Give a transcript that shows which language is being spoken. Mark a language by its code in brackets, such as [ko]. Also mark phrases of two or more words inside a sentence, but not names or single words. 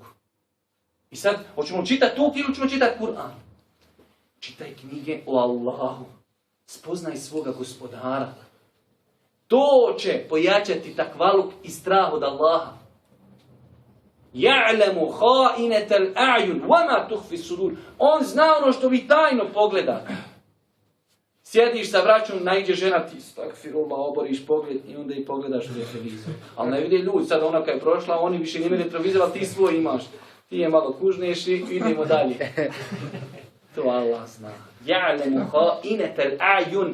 [bs] I sad, hoćemo čitati tu ili ćemo čitati Kur'an? Čitaj knjige o Allahu. Spoznaj svoga gospodara. To će pojačati takvaluk i strah od Allaha. [ar] يعلم خائنة الأعين وما تخفي الصدور. [bs] On zna ono što vi tajno pogledate. Sjediš sa vraćom, naiđe žena, ti stakfirullah, oboriš pogled i onda i pogledaš u retrovizor. Ali ne vidi ljudi, sad ona kad je prošla, oni više nime retrovizor, ali ti svoj imaš. Ti je malo kužneš i idemo dalje. To Allah zna. [ar] يعلم خائنة الأعين.